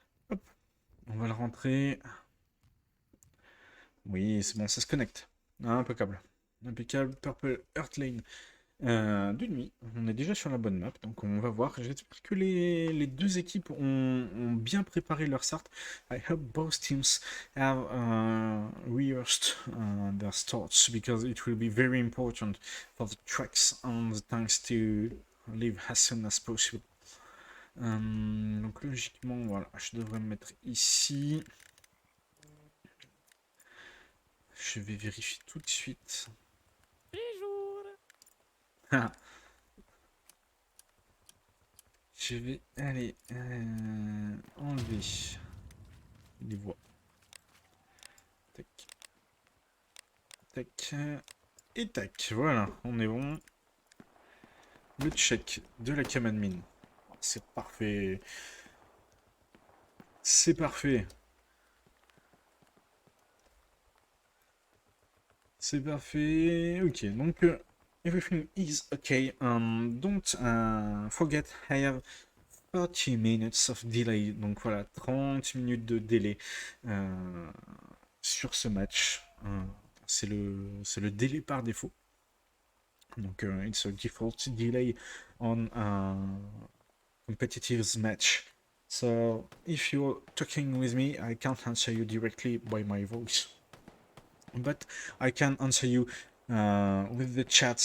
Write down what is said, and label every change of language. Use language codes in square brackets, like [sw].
[fr] Hop. On va le rentrer. Oui, c'est bon, ça se connecte. Impeccable. Impeccable. Purple Earth Lane. De nuit, on est déjà sur la bonne map, donc on va voir. J'espère que les deux équipes ont bien préparé leur start. [en] I hope both teams have rehearsed their starts because it will be very important for the tracks and the tanks to leave as soon as possible. [fr] Donc logiquement, voilà, je devrais me mettre ici. Je vais vérifier tout de suite. Ah, je vais aller enlever les voix. Tac, tac, et tac. Voilà, on est bon. Le check de la cam admin. C'est parfait. C'est parfait. C'est parfait. Ok, donc [en] everything is okay. Don't forget I have 30 minutes of delay. [fr] Donc voilà, 30 minutes de délai sur ce match. C'est le délai par défaut. Donc [en] it's a default delay on competitive match. So if you're talking with me, I can't answer you directly by my voice, but I can answer you with the chat.